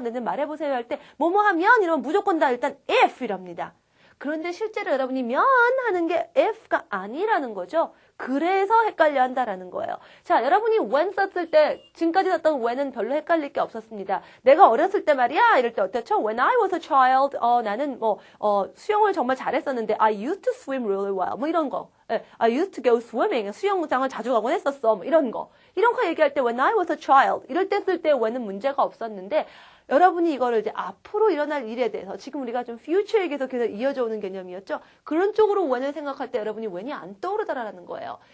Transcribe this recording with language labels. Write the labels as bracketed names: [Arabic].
[Korean] 내는 말해보세요 할 때 뭐뭐 하면 이러면 무조건 다 일단 if 이랍니다. 그런데 실제로 여러분이 면 하는 게 if가 아니라는 거죠. 그래서 헷갈려 한다라는 거예요. 자, 여러분이 when 썼을 때 지금까지 썼던 when은 별로 헷갈릴 게 없었습니다. 내가 어렸을 때 말이야 이럴 때 어땠죠? [English] When I was a child, [Korean] 나는 수영을 정말 잘했었는데 [English] I used to swim really well. [Korean] 뭐 이런 거. [English] I used to go swimming. [Korean] 수영장을 자주 가곤 했었어. 뭐 이런 거. 이런 거 얘기할 때 [English] when I was a child [Korean] 이럴 때 쓸 때 when은 문제가 없었는데 여러분이 이거를 이제 앞으로 일어날 일에 대해서 지금 우리가 좀 future 얘기에서 계속 이어져 오는 개념이었죠. 그런 쪽으로 when을 생각할 때 여러분이 when이 안 떠오르더라라는 거예요.